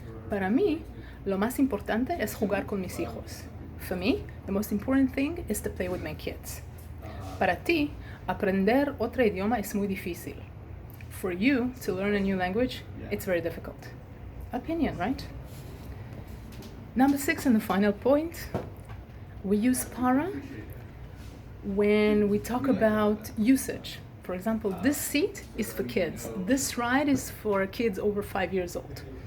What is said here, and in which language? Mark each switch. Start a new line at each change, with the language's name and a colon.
Spanish: Para mí, lo más importante es jugar con mis hijos.
English: For me, the most important thing is to play with my kids.
Spanish: Para ti, aprender otro idioma es muy difícil.
English: For you, to learn a new language, it's very difficult. Opinion, right? Number 6, and the final point, we use para when we talk about usage. For example, this seat is for kids. This ride is for kids over 5 years old.